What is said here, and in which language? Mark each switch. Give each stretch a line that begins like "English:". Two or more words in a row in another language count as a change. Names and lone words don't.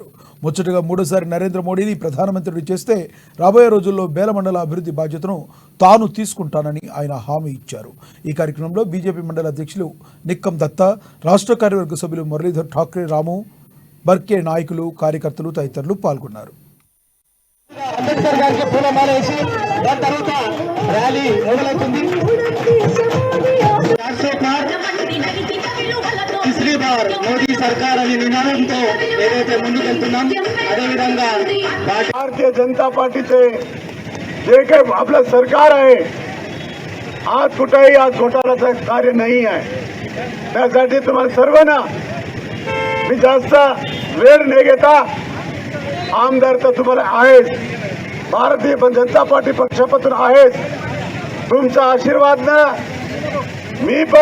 Telugu: ముచ్చటగా మూడోసారి నరేంద్ర మోడీని ప్రధానమంత్రిని చేస్తే రాబోయే రోజుల్లో బేలమండల అభివృద్ధి బాధ్యతను తాను తీసుకుంటానని ఆయన హామీ ఇచ్చారు. ఈ కార్యక్రమంలో బీజేపీ మండల అధ్యక్షులు నిక్కం దత్తా, రాష్ట్ర కార్యవర్గ సభ్యులు మురళీధర్ ఠాక్రే, రాము బర్కే నాయకులు, కార్యకర్తలు తదితరులు పాల్గొన్నారు. అంబేద్కర్ గారికి పూలమాల వేసి దాని తర్వాత ర్యాలీ మొదలవుతుంది.
Hindi: तीसरी बार मोदी सरकार
Telugu: అని నినాదంతో ఏదైతే ముందుకెళ్తున్నాం అదేవిధంగా
Marathi: भारतीय जनता पार्टीचे जे काही आपलं सरकार आहे आज कुठेही आज घोटाळ्याचं कार्य नाही आहे. त्यासाठी तुम्हाला सर्वांना मी जास्त वेळ न घेता आमदार तर तुम्हाला आहेच, भारतीय जनता पार्टी पक्षापासून आहेच, तुमचा आशीर्वाद ना मी